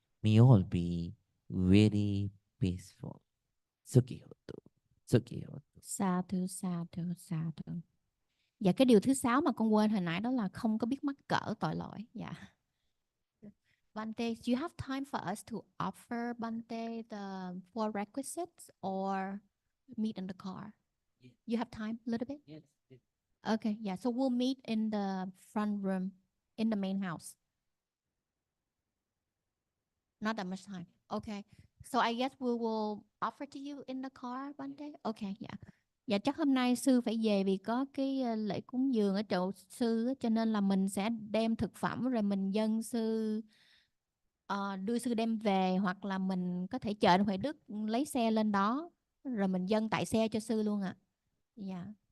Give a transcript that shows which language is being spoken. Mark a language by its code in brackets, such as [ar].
[en] May you all be very peaceful. [pi] Sukhi hotu. Sukhi hotu. Sadhu, sadhu, sadhu. [vi] Dạ, cái điều thứ 6 mà con quên hồi nãy đó là không có biết mắc cỡ tội lỗi. Dạ. [en] Bante, do you have time for us to offer Bante the 4 requisites or meet in the car? Yeah. You have time a little bit? Yes. Okay, yeah, so we'll meet in the front room in the main house. Not that much time. Okay. So I guess we will offer to you in the car one day. [vi] Okay, dạ. Dạ, chắc hôm nay sư phải về vì có cái lễ cúng dường ở trụ sư, cho nên là mình sẽ đem thực phẩm rồi mình dâng sư, đưa sư đem về, hoặc là mình có thể chờ Huệ Đức lấy xe lên đó rồi mình dâng tại xe cho sư luôn ạ. Dạ.